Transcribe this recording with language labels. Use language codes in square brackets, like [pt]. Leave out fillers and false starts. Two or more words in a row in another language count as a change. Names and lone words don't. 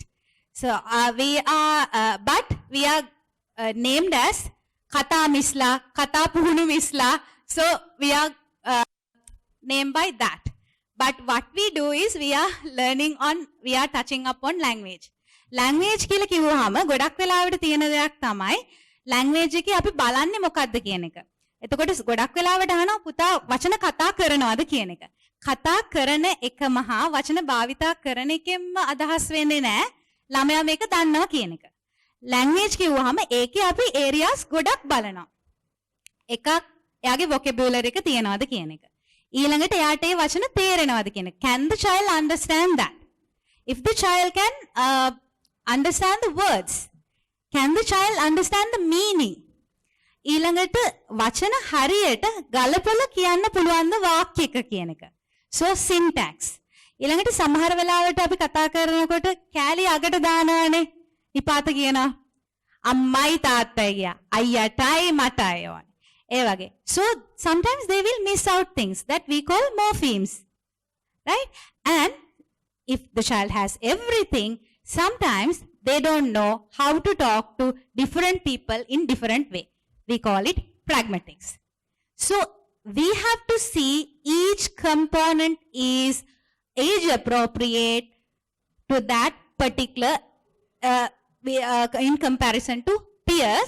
[en] So we are, but we are named as Kata Misla, Kata Puhunu Misla. So we are named by that. But what we do is we are touching upon language. [si] language කියලා කිව්වහම ගොඩක් වෙලාවට තියෙන දෙයක් තමයි language එකේ අපි බලන්නේ මොකද්ද කියන එක. එතකොට ගොඩක් වෙලාවට අහනවා පුතා වචන කතා කරනවද කියන එක. කතා කරන එකම හා වචන භාවිතා කරන එකෙන්ම අදහස් වෙන්නේ නැහැ ළමයා මේක දන්නවා කියන එක. language කිව්වහම ඒකේ අපි areas ගොඩක් බලනවා. එකක් එයාගේ vocabulary එක තියනවද කියන එක. ඊළඟට එයාට ඒ වචන තේරෙනවද කියන එක. [en] Can the child understand that? If the child can understand the words, can the child understand the meaning? [si] ඊළඟට වචන හරියට ගලපලා කියන්න පුළුවන් ද වාක්‍යයක කියන එක. [en] So syntax. [si] ඊළඟට සමහර වෙලාවට අපි කතා කරනකොට කෑලි අගට දානවානේ. නිපාත කියනවා. අම්මයි තාත්තයි ගියා. අයියටයි මටයි වань. ඒ වගේ. [en] So sometimes they will miss out things that we call morphemes. Right? And if the child has everything, sometimes they don't know how to talk to different people in different way. We call it pragmatics. So we have to see each component is age appropriate to that particular in comparison to peers.